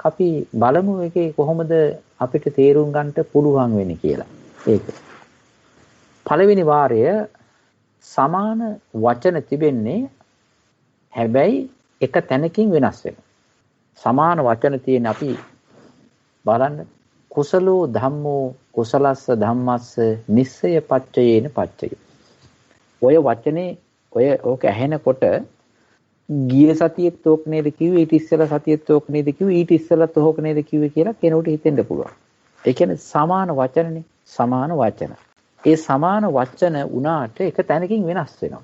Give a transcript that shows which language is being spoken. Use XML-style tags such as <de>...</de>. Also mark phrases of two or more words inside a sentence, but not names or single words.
<si>අපි බලමු ඒකේ කොහොමද අපිට තේරුම් ගන්නට පුළුවන් වෙන්නේ කියලා. ඒක පළවෙනි වාරය සමාන වචන තිබෙන්නේ, හැබැයි එක තැනකින් වෙනස් වෙනවා. සමාන වචන තියෙන අපි බලන්න.</si> <pi>කුසලෝ ධම්මෝ කුසලස්ස ධම්මස්ස නිස්සය පච්චයේන පච්චය.</pi> <si>ඔය වචනේ ඕක ඇහෙනකොට ගිය සතියෙත් ඕක නේද කිව්වේ, ඊට ඉස්සෙල්ලා සතියෙත් ඕක නේද කිව්වේ, ඊට ඉස්සෙල්ලාත් ඕක නේද කිව්වේ කියලා කෙනෙකුට හිතෙන්න පුළුවන්. ඒ කියන්නේ සමාන වචනනේ, සමාන වචන. ඒ සමාන වචන උනාට එක තැනකින් වෙනස් වෙනවා.</si>